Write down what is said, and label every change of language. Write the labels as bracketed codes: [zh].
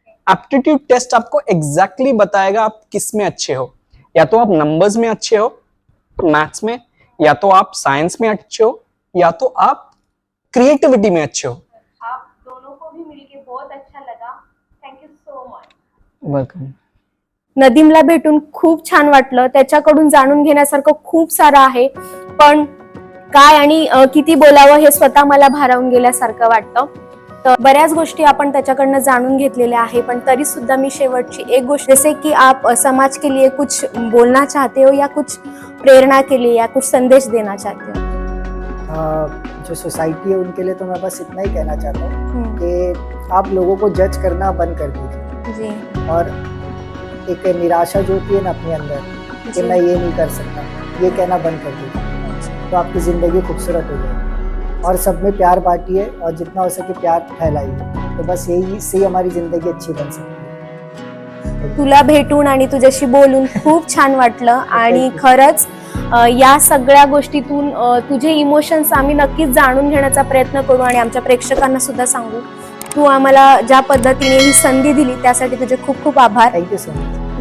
[hi] Aptitude test आपको exactly बताएगा आप किस में अच्छे हो। या तो आप नंबर्स में अच्छे हो, मैथ्स में, या तो आप साइंस में अच्छे हो, या तो आप क्रिएटिविटी में अच्छे हो। आप दोनों को भी मिलके बहुत अच्छा लगा। [en] Thank you so much. Welcome. [mr] नदीमला भेटून खूप छान वाटलं, त्याच्याकडून जाणून घेण्यासारखं खूप सारं आहे, पण काय आणि किती बोलावं हे स्वतः मला भारावून गेल्यासारखं वाटतं। तर बऱ्याच गोष्टी आपण त्याच्याकडनं जाणून घेतलेल्या आहे, पण तरी सुद्धा मी शेवटची एक गोष्ट, [hi] जैसे कि आप समाज के लिए कुछ बोलना चाहते हो या कुछ प्रेरणा के लिए या कुछ संदेश देना चाहते हो? जो सोसाइटी है उनके लिए तो मैं बस इतना ही कहना चाहता हूँ कि आप लोगों को जज करना बंद कर दीजिए जी। और एक निराशा जो होती है ना अपने अंदर कि मैं ये नहीं कर सकता, ये कहना बंद कर दीजिए, तो आपकी ज़िंदगी खूबसूरत हो जाएगी। और सब में प्यार बांटिए और जितना हो सके प्यार फैलाइए, तो बस यही से हमारी ज़िंदगी अच्छी बन सकती है। [mr] तुला भेटून आणि तुझ्याशी बोलून खूप छान वाटलं आणि खरंच या सगळ्या गोष्टीतून तुझे इमोशन्स आम्ही नक्कीच जाणून घेण्याचा प्रयत्न करू आणि आमच्या प्रेक्षकांना सुद्धा सांगू। तू आम्हाला ज्या पद्धतीने ही संधी दिली त्यासाठी तुझे खूप खूप आभार। [en] Thank you so much.